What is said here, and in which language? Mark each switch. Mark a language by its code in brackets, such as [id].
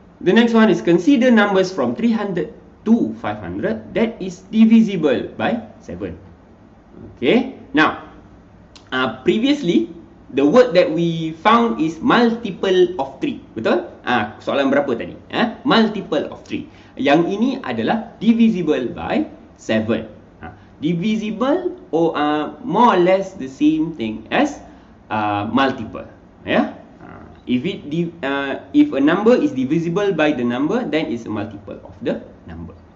[en] The next one is consider numbers from 300 to 500 that is divisible by 7. Okay. Now, previously The word that we found is multiple of 3. [ms] Betul? Soalan berapa tadi? [en] Multiple of 3. [ms] Yang ini adalah [en] divisible by 7. Divisible or more or less the same thing as multiple. Yeah? If a number is divisible by the number, then it's a multiple of the number.